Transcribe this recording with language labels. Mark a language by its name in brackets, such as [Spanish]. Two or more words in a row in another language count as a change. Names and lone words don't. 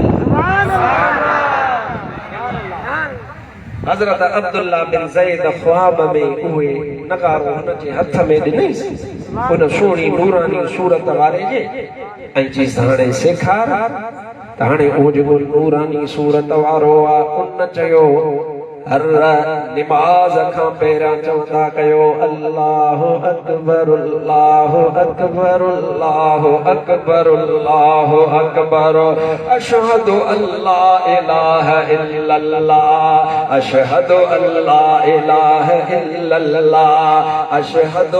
[Sindhi] हज़रत अब्दुल्ला बिन ज़ैद ख्वाब में उहे नगारो हुनजे हथ में ॾिनईसि उन सुहिणी नूरानी सूरत वारे जे ऐं चीज़ हाणे सेखार त हाणे उहो जेको नूरानी सूरत वारो आहे उन चयो हर निमाज़ खां पहिरियां चवंदा कयो [Arabic] الله أكبر الله أكبر الله أكبر الله أكبر أشهد أن لا إله إلا الله أشهد أن لا إله إلا الله أشهد